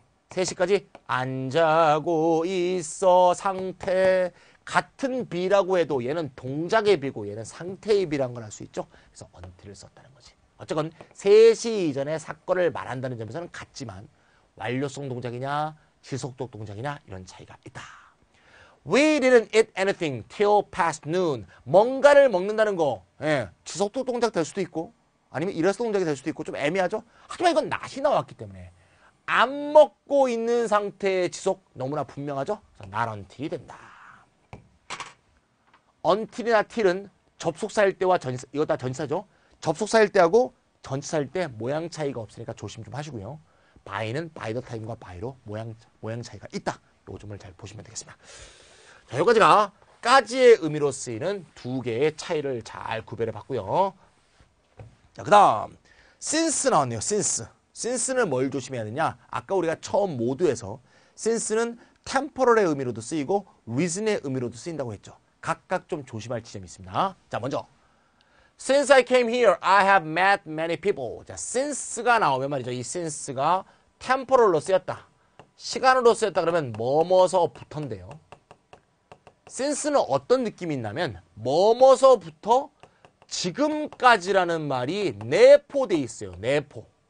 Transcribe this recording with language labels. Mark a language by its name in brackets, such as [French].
[Korean] 3시까지 안 자고 있어 상태. 같은 be라고 해도 얘는 동작의 be고 얘는 상태의 be라는 걸 알 수 있죠. 그래서 until을 썼다는 거지. 어쨌건 3시 이전의 사건을 말한다는 점에서는 같지만 완료성 동작이냐 지속적 동작이냐 이런 차이가 있다. [English] We didn't eat anything till past noon. [Korean] 뭔가를 먹는다는 거 지속적 동작 될 수도 있고 아니면 일회성 동작이 될 수도 있고 좀 애매하죠. 하지만 이건 낫이 나왔기 때문에 안 먹고 있는 상태의 지속 너무나 분명하죠. 그래서 not until이 된다. until이나 till은 접속사일 때와 전치사, 이거 다 전치사죠. 접속사일 때하고 전치사일 때 모양 차이가 없으니까 조심 좀 하시고요. by는 by the time과 by로 모양 차이가 있다. 요 점을 잘 보시면 되겠습니다. 자, 여기까지가 까지의 의미로 쓰이는 두 개의 차이를 잘 구별해 봤고요. 자, 그 다음 since 나왔네요. since는 뭘 조심해야 되냐? 아까 우리가 처음 모두에서 since는 temporal의 의미로도 쓰이고 reason의 의미로도 쓰인다고 했죠. 각각 좀 조심할 지점이 있습니다. 자, 먼저 [English] Since I came here, I have met many people. [Korean] 자, since가 나오면 말이죠. 이 since가 temporal로 쓰였다. 시간으로 쓰였다 그러면 뭐뭐서부터인데요. since는 어떤 느낌이 있냐면 뭐뭐서부터 지금까지라는 말이 내포돼 있어요. 내포.